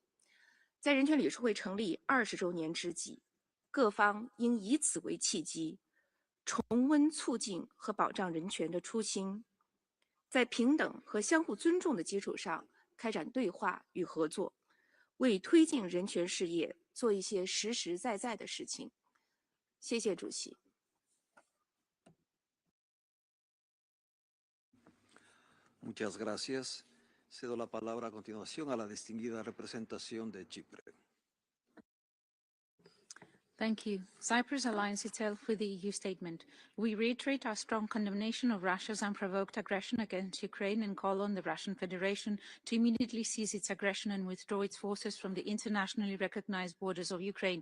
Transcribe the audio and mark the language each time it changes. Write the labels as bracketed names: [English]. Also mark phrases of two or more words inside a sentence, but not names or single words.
[Chinese] 在人权理事会成立20周年之际，各方应以此为契机，重温促进和保障人权的初心，在平等和相互尊重的基础上开展对话与合作，为推进人权事业做一些实实在在的事情。谢谢主席。 [Spanish] Muchas gracias. Cedo la palabra a continuación a la distinguida representación de Chipre. [English] Thank you. Cyprus aligns itself with the EU statement. We reiterate our strong condemnation of Russia's unprovoked aggression against Ukraine and call on the Russian Federation to immediately cease its aggression and withdraw its forces from the internationally recognized borders of Ukraine.